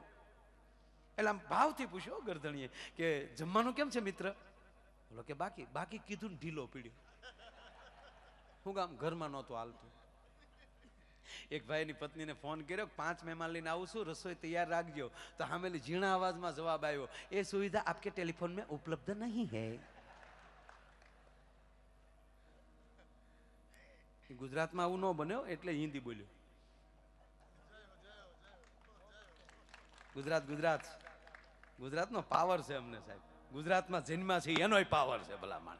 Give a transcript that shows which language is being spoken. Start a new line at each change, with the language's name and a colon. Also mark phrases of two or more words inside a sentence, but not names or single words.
Gujarati: એટલે આમ ભાવથી પૂછ્યો ગરદણીએ કે જમવાનું કેમ છે મિત્ર? બોલો કે બાકી કીધું ને ઢીલો પીડ્યો. હું કામ? ઘરમાં નહોતું હાલતું. એક ભાઈની પત્નીને ફોન કર્યો, 5 મહેમાન લઈને આવું છું, રસોઈ તૈયાર રાખજો. તો સામેલી ઝીણા અવાજમાં જવાબ આવ્યો, એ
Hindi: सुविधा आपके टेलीफोन में उपलब्ध नहीं है.
Gujarati: ગુજરાતમાં આવું ન બન્યો એટલે હિન્દી બોલ્યો. ગુજરાતનો પાવર છે અમને સાહેબ. ગુજરાતમાં જન્મા છે એનોય પાવર છે ભલા માણસ.